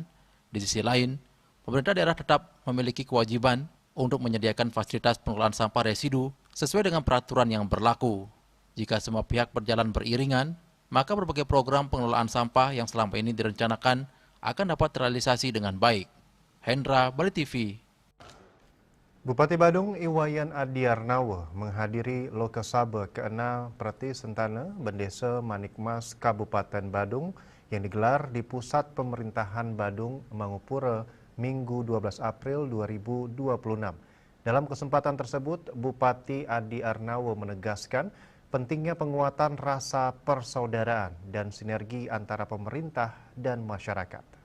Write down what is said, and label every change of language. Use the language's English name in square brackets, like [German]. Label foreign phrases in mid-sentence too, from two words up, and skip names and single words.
[Indonesian] Di sisi lain, pemerintah daerah tetap memiliki kewajiban untuk menyediakan fasilitas pengelolaan sampah residu sesuai dengan peraturan yang berlaku. Jika semua pihak berjalan beriringan, maka berbagai program pengelolaan sampah yang selama ini direncanakan akan dapat terrealisasi dengan baik. Hendra, Bali TV. Bupati Badung Iwayan Adiarnawa menghadiri Lokasabe ke-6 Prati Sentana Bendesa Manikmas Kabupaten Badung yang digelar di Pusat Pemerintahan Badung, Mangupura, Minggu 12 April 2026. Dalam kesempatan tersebut, Bupati Adiarnawa menegaskan pentingnya penguatan rasa persaudaraan dan sinergi antara pemerintah dan masyarakat.